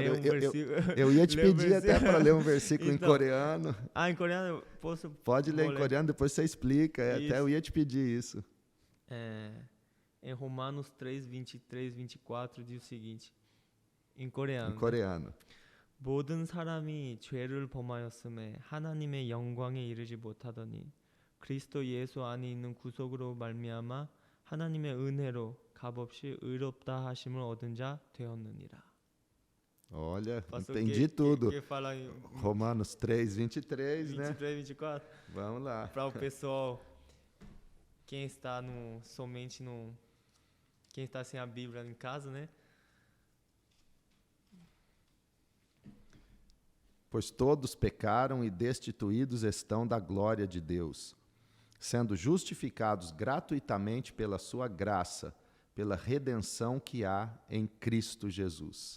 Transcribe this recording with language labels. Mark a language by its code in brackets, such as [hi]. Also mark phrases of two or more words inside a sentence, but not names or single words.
[pt] Ler um versículo. Eu ia te pedir até para ler um versículo Então, em coreano. em coreano eu posso... Pode ler em coreano, depois você explica. Até eu ia te pedir isso. Em Romanos 3, 23, 24 diz o seguinte, em coreano. Em coreano. [ko] 모든 사람이 죄를 범하였음에 하나님의 영광에 이르지 못하더니 그리스도 예수 안에 있는 구속으로 말미암아 하나님의 은혜로 값없이 의롭다 하심을 얻은 자 되었느니라. [pt] Olha, Pastor, entendi tudo. Que fala em Romanos 3, 23, 23, né? 24. Vamos lá. Para o pessoal, quem está quem está sem a Bíblia em casa, né? Pois todos pecaram e destituídos estão da glória de Deus, sendo justificados gratuitamente pela sua graça, pela redenção que há em Cristo Jesus.